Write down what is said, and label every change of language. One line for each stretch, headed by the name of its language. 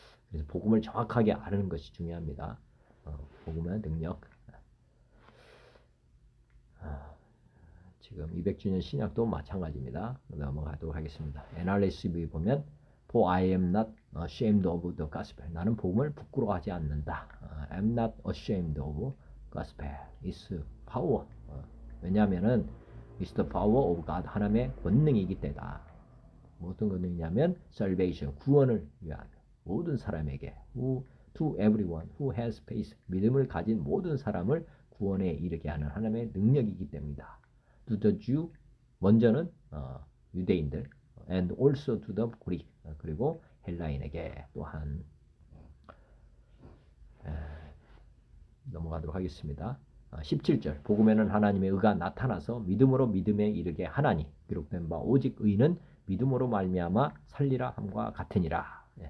Korean: 그래서 복음을 정확하게 아는 것이 중요합니다. 복음의 능력. 지금 200주년 신약도 마찬가지입니다. 넘어가도록 하겠습니다. NRSV 보면
English: For I am not ashamed of the gospel.
Korean: 나는 복음을 부끄러워하지 않는다.
English: I am not ashamed of gospel. It's power.
Korean: 왜냐하면은
English: It's the power of God.
Korean: 하나님의 권능이기 때다. 어떤 권능이냐면 salvation, 구원을 위한 모든 사람에게
English: to everyone who has faith.
Korean: 믿음을 가진 모든 사람을 구원에 이르게 하는 하나님의 능력이기 때문이다.
English: To the Jew,
Korean: 먼저는 유대인들
English: and also to the Greek.
Korean: 그리고 헬라인에게 또한 넘어가도록 하겠습니다. 17절 복음에는 하나님의 의가 나타나서 믿음으로 믿음에 이르게 하나니 기록된 바 오직 의는 믿음으로 말미암아 살리라 함과 같으니라.